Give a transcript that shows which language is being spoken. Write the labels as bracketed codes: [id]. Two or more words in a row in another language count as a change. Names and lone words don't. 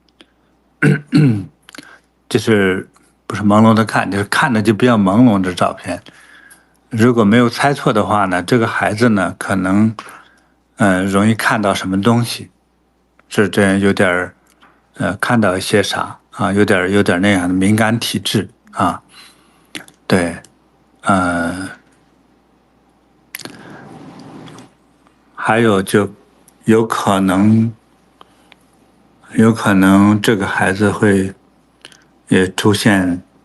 [zh] 就是不是朦朧的看，就是看着就比較朦朧的照片。如果沒有猜錯的話呢，這個孩子呢可能，容易看到什麼東西，是這樣有點看到一些啥啊，有點那樣的敏感體質啊，對，還有就有可能這個孩子會也出現。